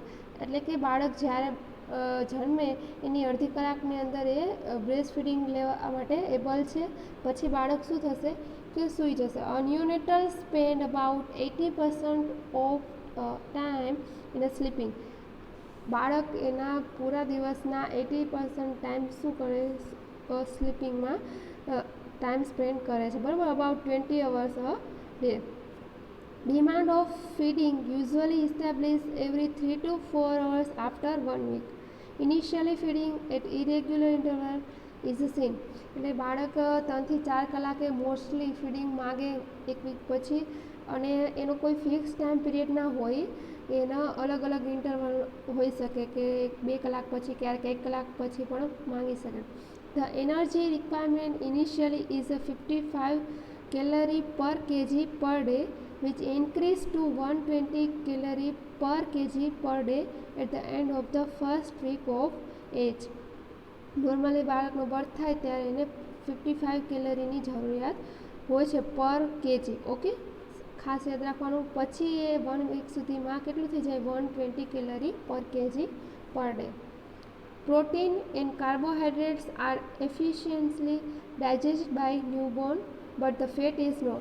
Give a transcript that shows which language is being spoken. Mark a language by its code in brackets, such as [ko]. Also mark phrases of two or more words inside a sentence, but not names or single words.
[gu] એટલે કે બાળક જ્યારે જન્મે એની અડધી કલાકની અંદર એ [en] breast feeding [gu] લેવા માટે એબલ છે, પછી બાળક શું થશે કે સૂઈ જશે. [en] a neonatal spend about 80% of time in a sleeping. [gu] બાળક એના પૂરા દિવસના 80% ટાઈમ શું કરે સ્લીપિંગમાં [en] time spend [gu] કરે છે, બરાબર, [en] about 20 hours day. Demand of feeding usually established every 3 to 4 hours after 1 week. Initially feeding at irregular interval is seen. [gu] એટલે બાળક 3 થી 4 કલાકે મોસ્ટલી ફીડિંગ માગે એક વીક પછી, અને એનો કોઈ [en] fix time period [gu] ના હોય, એના અલગ અલગ ઇન્ટરવલ હોઈ શકે કે 2 કલાક પછી, ક્યારેક 1 કલાક પછી પણ માંગી શકે. [en] the energy requirement initially is 55 calorie per kg per day, which increase to 120 calorie per kg per day at the end of the first week of age. [gu] નોર્મલી બાળકનો બર્થ થાય ત્યારે એને 55 કેલરીની જરૂરિયાત હોય છે [en] per kg. [gu] ઓકે, ખાસ યાદ રાખવાનું. પછી એ 1 વીક સુધીમાં કેટલું થઈ જાય? [en] 120 calorie per kg per day. protein and carbohydrates are efficiently digest by newborn but the fat is not.